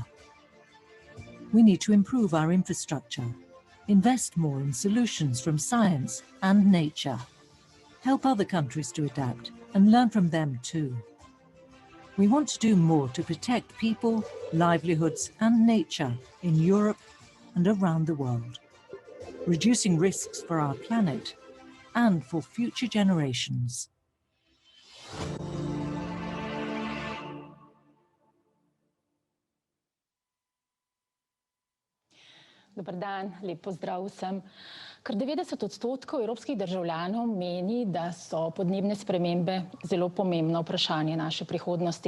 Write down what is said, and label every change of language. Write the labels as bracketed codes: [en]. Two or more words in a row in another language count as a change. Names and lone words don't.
[en] We need to improve our infrastructure, invest more in solutions from science and nature, help other countries to adapt and learn from them too. We want to do more to protect people, livelihoods and nature in Europe and around the world, reducing risks for our planet and for future generations. [sl] Dober dan, lep pozdrav vsem. Kar 90% evropskih državljanov meni, da so podnebne spremembe zelo pomembno vprašanje naše prihodnosti.